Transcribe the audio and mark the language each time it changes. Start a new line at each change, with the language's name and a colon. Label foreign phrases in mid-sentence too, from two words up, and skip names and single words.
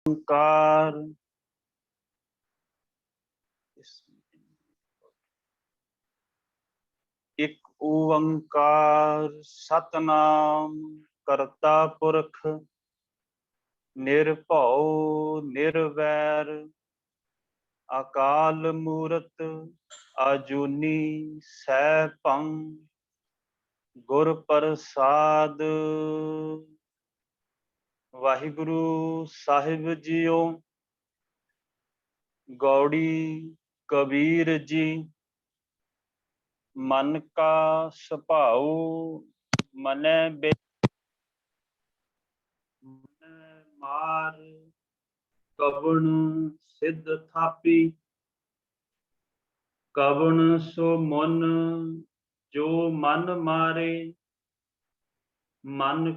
Hindi: ओंकार एक ओंकार सतनाम करता पुरख निर्भौ निर्वैर अकाल मूरत अजूनी सैभं गुर प्रसाद। वाहिगुरु साहिब जीओ। गौड़ी कबीर जी मन का सुभाऊ मनै मार कवण सिद्ध थापी कवण सो मन जो मन मारे मन